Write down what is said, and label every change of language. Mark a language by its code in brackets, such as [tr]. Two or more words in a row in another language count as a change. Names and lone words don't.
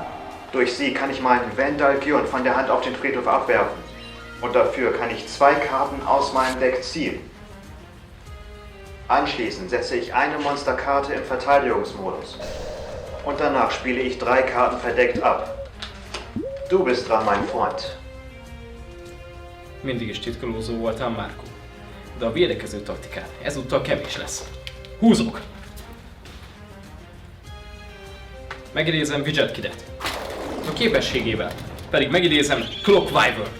[de] Durch sie kann ich meinen Vandal Gjörn von der Hand auf den Friedhof abwerfen. Und dafür kann ich 2 Karten aus meinem Deck ziehen. Anschließend setze ich eine Monsterkarte im Verteidigungsmodus. Und danach spiele ich 3 Karten verdeckt ab. Du bist dran, mein Freund. [hu] Mindig is titkolózó voltál, Marco. De a védekező taktikád ezúttal kevés lesz. Húzok! Megidézem Widget Kidet. A képességével pedig megidézem Clock Wyvern-t.